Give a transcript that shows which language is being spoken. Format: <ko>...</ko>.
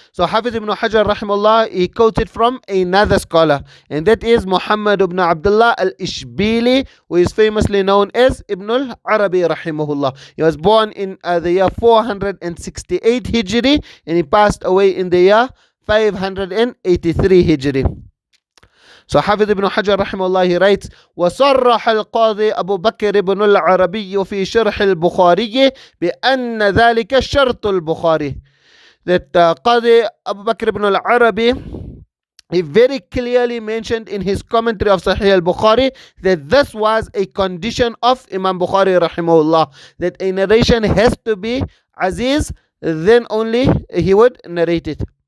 <en>So Hafiz ibn Hajar rahimahullah, he quoted from another scholar, and that is Muhammad ibn Abdullah al-Ishbili, who is famously known as Ibn Al-Arabī rahimahullah. He was born in the year 468 Hijri, and he passed away in the year 583 Hijri. So Hafiz ibn Hajar rahimahullah, he writes:</en> <ar>وصرح القاضي أبو بكر بن العربي في شرح البخاري بأن ذلك شرط البخاري.</ar> <en>That Qadi Abu Bakr ibn al-Arabi, he very clearly mentioned in his commentary of Sahih al-Bukhari that this was a condition of Imam Bukhari rahimahullah, that a narration has to be aziz, then only he would narrate it.</en>